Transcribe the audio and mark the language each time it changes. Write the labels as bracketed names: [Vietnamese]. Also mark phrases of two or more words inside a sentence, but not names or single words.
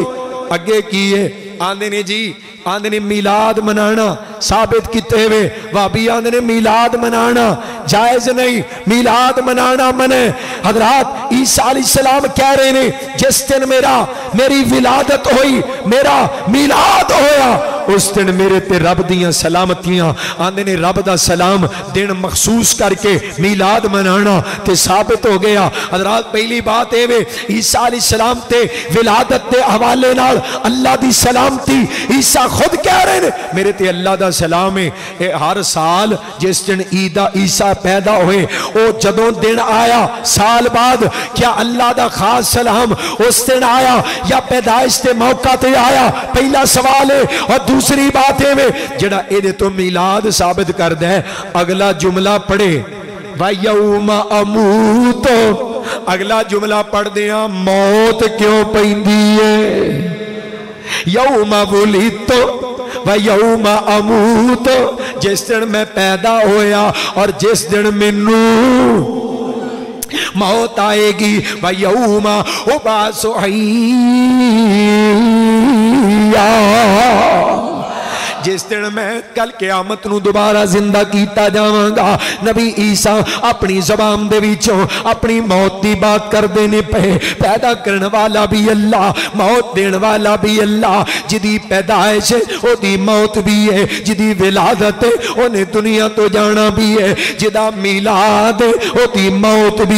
[Punjabi] اگے کیے آندھے نے جی آندھے نے میلاد منانا ثابت کیتے ہوئے، وابی آندھے نے میلاد منانا جائز نہیں، میلاد منانا منے۔ حضرات عیسیٰ علیہ السلام کہہ رہے ہیں جس دن میری ولادت ہوئی، میرا میلاد ہویا، اس دن میرے تے رب دیاں سلامتیاں آندے نے رب دا سلام دن مخصوص کر کے میلاد منانا تے ثابت ہو گیا حضرات پہلی بات اے وے عیسیٰ علیہ السلام تے ولادت تے حوالے نال اللہ دی سلامتی عیسیٰ خود کہہ رہے ہیں میرے تے اللہ دا سلام ہے ہر سال جس دن عیسیٰ پیدا ہوئے او جدوں دن آیا سال بعد کیا اللہ دا خاص سلام اس دن آیا یا پیدائش تے موقع تے آیا پہلا سوال ہے اور دوسری بات ہے جڑا اے دے تو میلاد ثابت کر دے اگلا جملہ پڑھے [Arabic] وَيَوْمَ أَمُوتُ [Punjabi] اگلا جملہ پڑھ دیا موت کیوں پیندی ہے [Arabic] یوم وُلِدتُ وَيَوْمَ أَمُوتُ [Punjabi] جس دن میں پیدا ہویا اور جس دن منوں موت آئے گی [Arabic] وَيَوْمَ أُبْعَثُ [Punjabi] حَيًّا جس دن میں کل قیامت نو دوبارہ زندہ کیتا جاواں گا نبی عیسیٰ اپنی زبان دے وچوں اپنی موت دی بات کر دینے پہ پیدا کرن والا بھی اللہ موت دین والا بھی اللہ جدی پیدائش او دی موت بھی ہے جدی ولادت اونے دنیا تو جانا بھی ہے جدا میلاد او دی موت بھی